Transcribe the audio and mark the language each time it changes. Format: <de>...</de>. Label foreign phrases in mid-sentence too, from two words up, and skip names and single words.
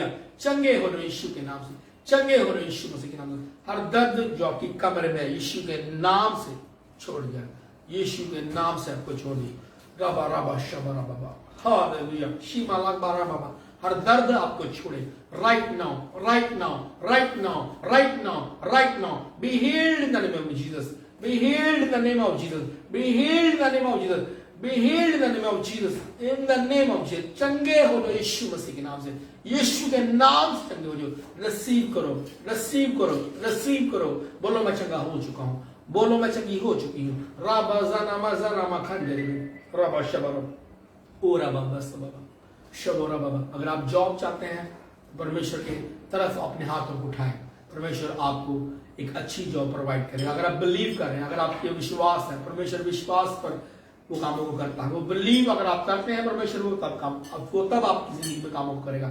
<hi>चंगे हो लो यीशु के नाम से, चंगे हो लो यीशु मसीह के नाम से। हर दर्द जो आपकी कमर में है यीशु के नाम से छोड़ जाए, यीशु के नाम से आपको छोड़ दिए। रबा रबा शबरा बाबा हालेलुया शीमा लगबारा बाबा। हर दर्द आपको छोड़े</hi> <en>right now, right now, right now, right now, right now. Be healed in the name of Jesus, be healed in the name of Jesus, be healed in the name of Jesus. Be healed in the name of Jesus. In the name of Jesus.</en> <hi>चंगे हो लो यीशु मसीह के नाम से। यीशु के नाम से चंगे हो जाओ। रिसीव करो, रिसीव करो, रिसीव करो। बोलो मैं चंगा हो चुका हूँ। बोलो मैं चंगी हो चुकी हूँ। राबा ज़नामा ज़नामा खंडरी राबा शबारा ओ राबा बस बाबा शबोरा बाबा। अगर आप जॉब चाहते हैं परमेश्वर के तरफ अपने हाथों को उठाएं। परमेश्वर आपको एक अच्छी जॉब प्रोवाइड करेगा। अगर आप बिलीव कर रहे हैं, अगर आपके विश्वास है, परमेश्वर विश्वास पर वो कामों को करता है। वो बिलीव अगर आप करते हैं परमेश्वर वो तब काम वो तब आपकी जिंदगी में कामों को करेगा।</hi>